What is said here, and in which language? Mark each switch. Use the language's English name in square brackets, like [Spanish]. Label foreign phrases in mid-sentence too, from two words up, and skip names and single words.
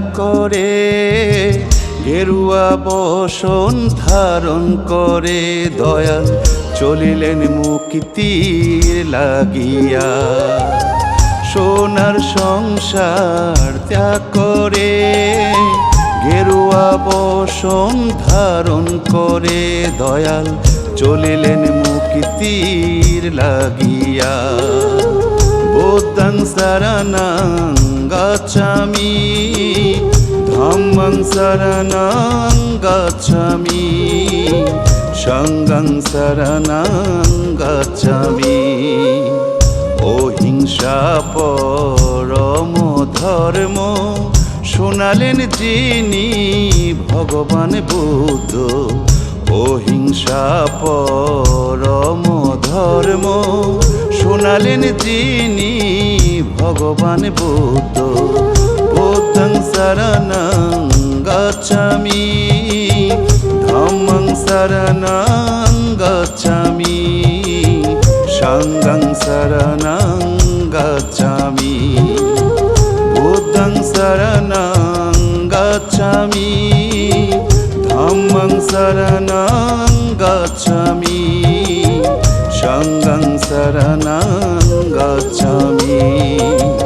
[Bangla] করে গেরুয়া বসন ধারণ করে দয়াল চলিলেন মুক্তির লাগিয়া। সোনার সংসার ত্যাগ করে গেরুয়া বসন ধারণ করে দয়াল চলিলেন মুক্তির লাগিয়া। [Pali] বুদ্ধং শরণং গচ্ছামি ধম্মং শরণং গচ্ছামি সংঘং শরণং গচ্ছামি। [Bangla] অহিংসা পরম ধর্ম শোনালেন যিনি ভগবান বুদ্ধ। অহিংসা পরম ধর্ম শোনালেন যিনি ভগবান বুদ্ধ। [Pali] বুদ্ধং শরণং গচ্ছামি ধম্মং শরণং গচ্ছামি সংঘং শরণং গচ্ছামি। বুদ্ধং শরণং গচ্ছামি ধম্মং শরণং গচ্ছামি সংঘং শরণং গচ্ছামি।